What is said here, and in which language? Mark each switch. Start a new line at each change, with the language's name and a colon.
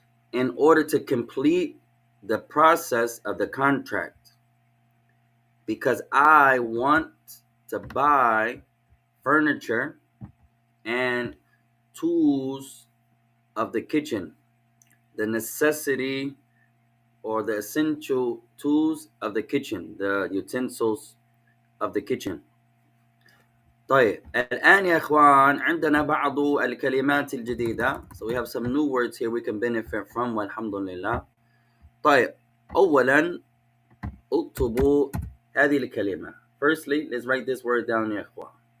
English: in order to complete the process of the contract, because I want to buy furniture and tools of the kitchen, the necessity or the essential tools of the kitchen, the utensils of the kitchen.
Arabic: طيب الآن يا إخوان عندنا بعض الكلمات الجديدة.
English: So we have some new words here we can benefit from
Arabic: والحمد لله. طيب أولا اكتبوا هذه الكلمة.
English: Firstly, let's write this word down يا إخوان.